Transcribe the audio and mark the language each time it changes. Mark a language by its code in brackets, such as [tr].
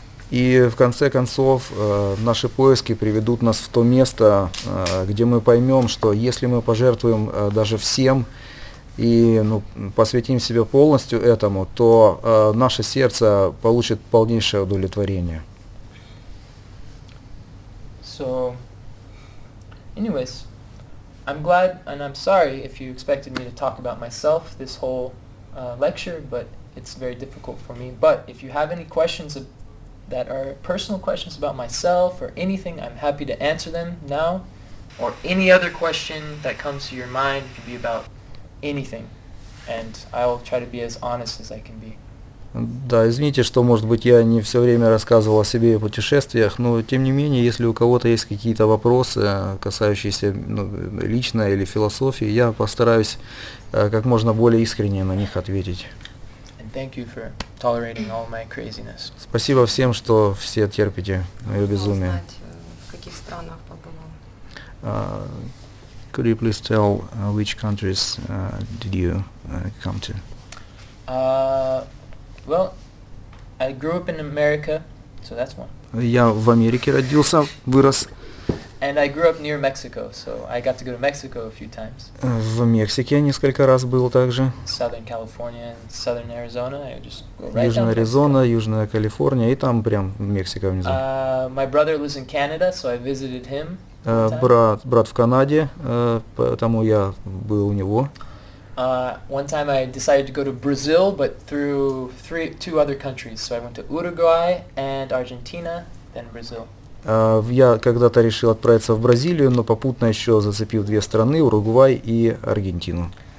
[ru] И в конце концов наши поиски приведут нас в то место, где мы поймем, что если мы пожертвуем даже всем и посвятим себя полностью этому, то наше сердце получит полнейшее удовлетворение. [en] So, anyways, I'm glad and I'm sorry if you expected me to talk about myself this whole lecture, but it's very difficult for me. But if you have any questions that are personal questions about myself or anything, I'm happy to answer them now. Or any other question that comes to your mind, it could be about anything. And I'll try to be as honest as I can be. [ru] Да, извините, что, может быть, я не все время рассказывал о себе и путешествиях, но, тем не менее, если у кого-то есть какие-то вопросы, касающиеся лично или философии, я постараюсь как можно более искренне на них ответить. [en] And thank you for tolerating all my craziness. [ru] Спасибо всем, что все терпите мое безумие. Узнать, в каких странах побывал. [en] Could you please tell which countries did you come to? Well, I grew up in America, so that's one. [ru] Я в Америке родился, вырос. [en] And I grew up near Mexico, so I got to go to Mexico a few times. [ru] В Мексике несколько раз был также. [en] Southern California and Southern Arizona, I would just go right down [ru] Южная [en] to [ru] Аризона, Южная Калифорния, и там прям Мексика внизу. [en] My brother lives in Canada, so I visited him. one time. [ru] Брат в Канаде, поэтому я был у него. [en] One time I decided to go to Brazil, but through two other countries. So I went to Uruguay and Argentina, then Brazil. [ru] Я когда-то решил отправиться в Бразилию, но попутно еще зацепив две страны, Уругвай и Аргентину.